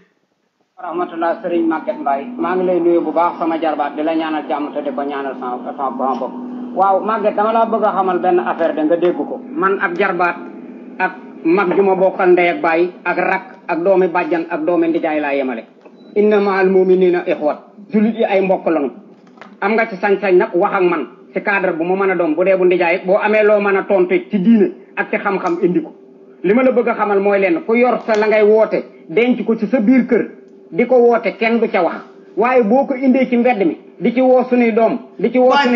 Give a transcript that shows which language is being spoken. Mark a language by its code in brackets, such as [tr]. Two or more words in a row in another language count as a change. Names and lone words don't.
[wo] rahmatullah Serigne Maguette Mbaye maa ngi lay nuyu bu baax sama jarbaat di la ñaanal jàmm te di ko ñaanal sama bopp waaw Maguette dama la bëgg a xamal benn affaire de nga dégg ko man ak jarbaat ak mag ju ma bokkal ndey ak baay ak rak ak doomi bàjjan ak doomi ndijaay laa yemale [ar] إنما المؤمنون إخوة [wo] julit yi ay mbokk lañu am nga ci sañ-sañ nag wax ak man ci cadre bu mu mën a doon bu dee bu ndijaay boo amee loo mën a tontu ci diine ak ci xam-xam indi ko li ma la bëgg a xamal mooy leen ku yor sa la ngay woote denc ko ci sa biir kër di ko woote kenn du ca wax waaye boo ko indee ci mbedd mi di ci woo suñuy doom di ci woo suñuy